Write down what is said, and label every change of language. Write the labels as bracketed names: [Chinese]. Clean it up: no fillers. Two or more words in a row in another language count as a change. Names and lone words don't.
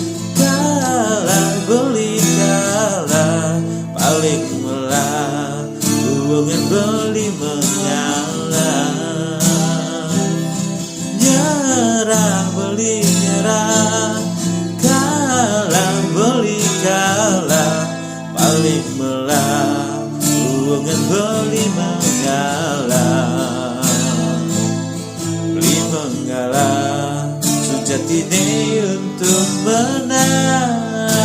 [Indonesian] beli kalah [Balinese] paling melah [Indonesian] hubungan beli mengalah nyerah beli nyerah kalah beli kalah [Balinese] paling melah [Indonesian] hubungan beli mengalah beli mengalah sejati ini untuk menang